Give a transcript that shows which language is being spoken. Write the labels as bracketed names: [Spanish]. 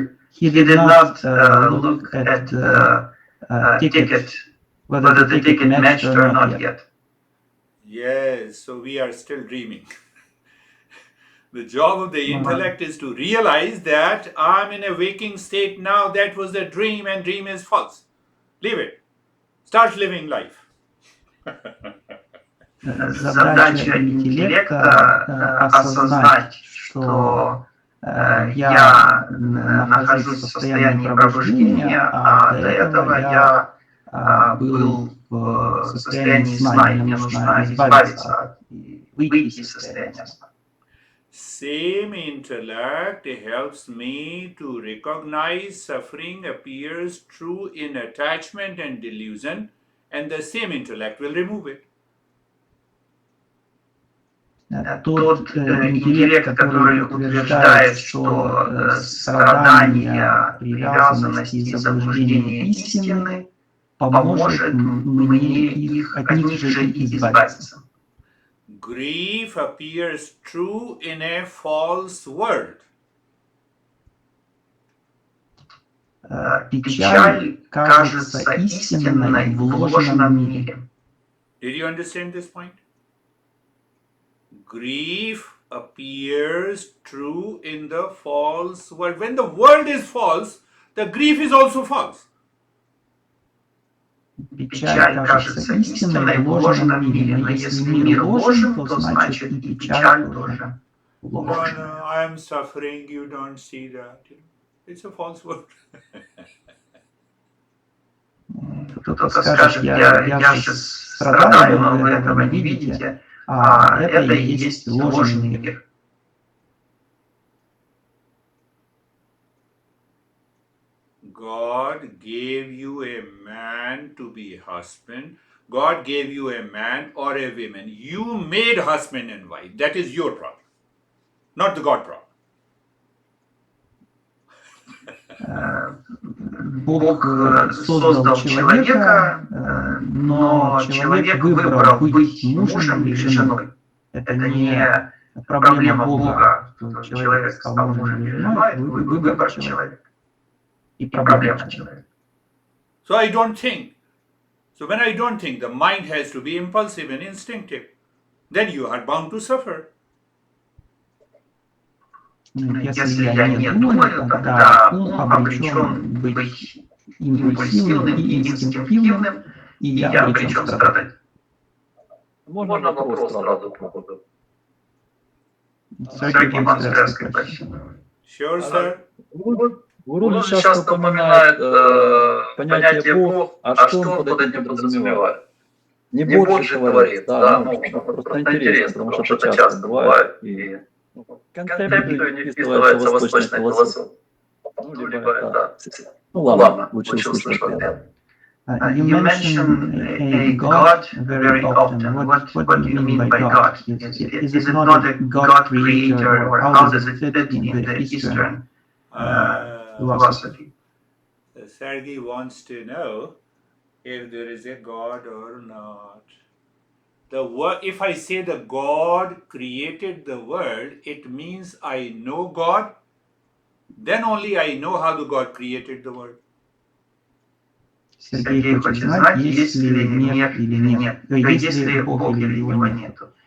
[English] He did not look at the ticket, whether the ticket matched or not yet. Yes, so we are still dreaming. The job of the intellect is to realize that I'm in a waking state now, that was a dream and dream is false. Leave it. Start living life. [Russian] Задача интеллекта осознать, что я нахожусь в состоянии пробуждения, а до этого я был в состоянии сна, и мне нужно избавиться, выйти из состояния сна. [English] Same intellect helps me to recognize suffering appears true in attachment and delusion, and the same intellect will remove it. [Russian] Тот интеллект, который утверждает, что страдания, привязанности и заблуждения истины, поможет мне от них же избавиться. [English] Grief appears true in a false world. [Russian] Печаль кажется истинной в ложном мире. [English] Did you understand this point? Grief appears true in the false world. When the world is false, the grief is also false. [Russian] Печаль кажется истинной в ложном мире, но если мир ложен, то значит и печаль тоже ложна. [English] No, I am suffering, you don't see that. It's a false world. [Russian] Кто-то скажет, я сейчас страдаю, но вы этого не видите, а это и есть ложный мир. [English] God gave you a man to be husband. God gave you a man or a woman. You made husband and wife. That is your problem, not the God problem. [Russian] Бог создал человека, но человек выбрал быть мужем или женой. Это не проблема Бога, что человек стал мужем или женой, это выбор человека. И проблема человека. [English] So I don't think. So when I don't think, the mind has to be impulsive and instinctive. Then you are bound to suffer. [Russian] Если я не думаю, тогда ум обречен быть импульсивным и инстинктивным, и я обречен страдать. Можно вопрос сразу по ходу? Сергей Монастырский, спасибо. [English] Sure, sir. [Russian] Гуру часто упоминает понятие Бог, а что он под этим подразумевает? Не больше говорит, да, просто интересно, потому что это часто бывает, и концепцию не вписывается восточная философия. Ну, либо это... Ну ладно, лучше услышать это. [English] You mention a God very often. What do you mean by God? Is it not a God creator, or how does it fit in the Eastern philosophy? Sergey wants to know if there is a God or not. If I say the God created the world, it means I know God. Then only I know how the God created the world. [Russian] Сергей хочет знать, есть ли мир или нет, есть ли Бог или его нет.